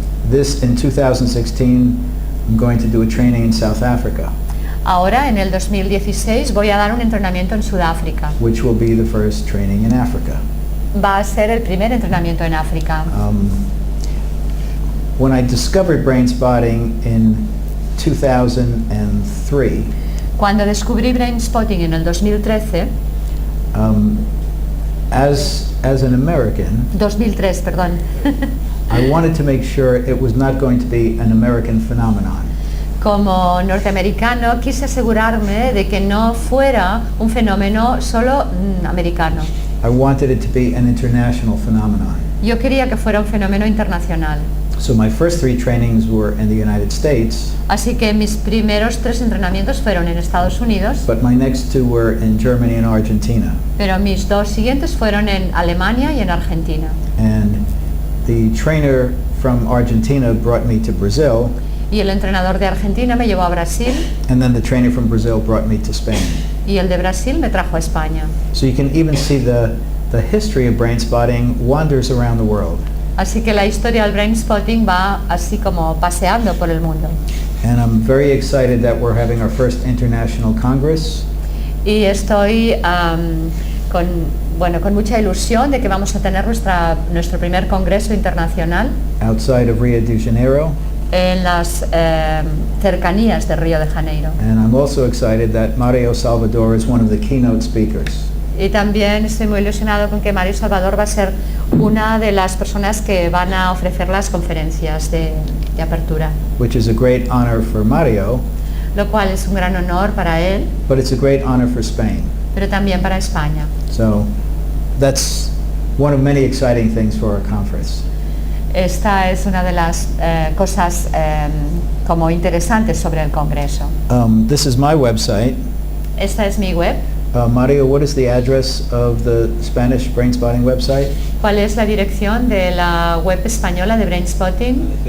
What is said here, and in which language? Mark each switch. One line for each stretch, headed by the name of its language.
English: This in 2016, I'm going to do a training in South Africa,
Spanish: Ahora, en el 2016, voy a dar un entrenamiento en Sudáfrica.
English: which will be the first training in Africa.
Spanish: Va a ser el primer entrenamiento en África.
English: When I discovered Brainspotting in 2003,
Spanish: Cuando descubrí Brainspotting en el 2013,
English: as an American,
Spanish: 2003, perdón,
English: I wanted to make sure it was not going to be an American phenomenon.
Spanish: como norteamericano quise asegurarme de que no fuera un fenómeno solo americano.
English: I wanted it to be an international phenomenon.
Spanish: Yo quería que fuera un fenómeno internacional.
English: So my first 3 trainings were in the United States,
Spanish: Así que mis primeros 3 entrenamientos fueron en Estados Unidos,
English: but my next 2 were in Germany and Argentina.
Spanish: pero mis 2 siguientes fueron en Alemania y en Argentina.
English: And the trainer from Argentina brought me to Brazil,
Spanish: Y el entrenador de Argentina me llevó a Brasil
English: and then the trainer from Brazil brought me to Spain.
Spanish: y el de Brasil me trajo a España.
English: So you can even see the history of Brainspotting wanders around the world.
Spanish: Así que la historia del Brainspotting va así como paseando por el mundo.
English: And I'm very excited that we're having our first international congress.
Spanish: Y estoy con mucha ilusión de que vamos a tener nuestro primer congreso internacional
English: Outside of Rio de Janeiro.
Spanish: en las cercanías de Río de Janeiro.
English: And I'm also excited that Mario Salvador is one of the keynote speakers.
Spanish: Y también estoy muy ilusionado con que Mario Salvador va a ser una de las personas que van a ofrecer las conferencias de apertura,
English: Which is a great honor for Mario,
Spanish: lo cual es un gran honor para él,
English: but it's a great honor for Spain.
Spanish: pero también para España.
English: So that's one of many exciting things for our conference.
Spanish: Esta es una de las cosas como interesantes sobre el Congreso.
English: This is my website.
Spanish: Esta es mi web.
English: Mario, what is the address of the Spanish Brainspotting website?
Spanish: ¿Cuál es la dirección de la web española de Brainspotting?